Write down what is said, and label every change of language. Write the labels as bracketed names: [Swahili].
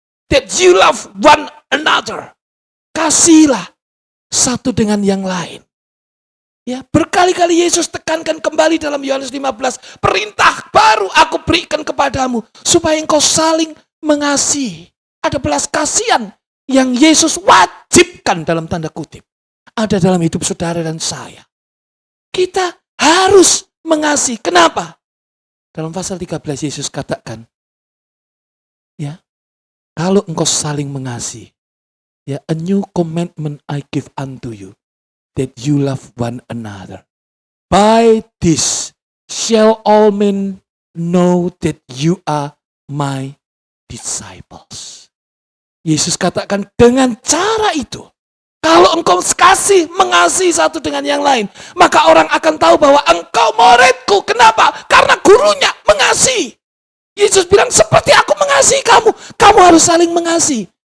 [English] That you love one another. [Indonesian] Kasihilah satu dengan yang lain. Ya, berkali-kali Yesus tekankan kembali dalam Yohanes 15. Perintah baru aku berikan kepadamu. Supaya engkau saling mengasihi. Ada belas kasihan yang Yesus wajibkan dalam tanda kutip. Ada dalam hidup saudara dan saya. Kita harus mengasihi. Kenapa? Dalam pasal 13 Yesus katakan. Ya. Kalau engkau saling mengasihi, ya, [English] a new commandment I give unto you, that you love one another. By this shall all men know that you are my disciples. [Indonesian] Yesus katakan dengan cara itu, kalau engkau mengasihi satu dengan yang lain, maka orang akan tahu bahwa engkau muridku. Kenapa? Karena gurunya mengasihi. Yesus bilang, seperti aku mengasihi kamu, kamu harus saling mengasihi.